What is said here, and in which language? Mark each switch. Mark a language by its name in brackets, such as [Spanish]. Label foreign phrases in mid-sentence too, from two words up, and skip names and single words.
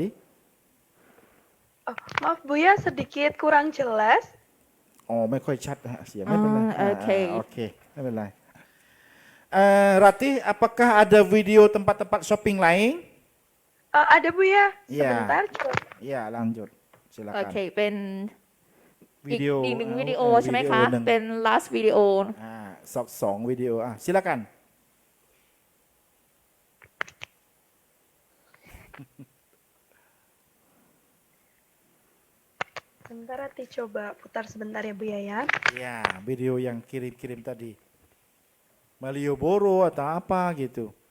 [Indonesian] Oh, maaf Buya, sedikit kurang jelas. [Thai] อ๋อไม่ค่อยชัดฮะเสียงไม่เป็นไร โอเค โอเคไม่เป็นไร [Indonesian] Rati apakah ada video tempat-tempat shopping lain? Ada Buya. Iya. Sebentar. coba. Ya lanjut [Thai] โอ [Indonesian] silakan [Thai] เค เป็นอีก video หนึ่งวิดีโอ เอา ใช่ไหม วิดีโอ คะ หนึ่ง เป็น last วิดีโอ สองวิดีโอ silakan [Indonesian] Sebentar Rati coba putar sebentar ya Buya ya. ya video yang kirim-kirim tadi Malioboro atau apa gitu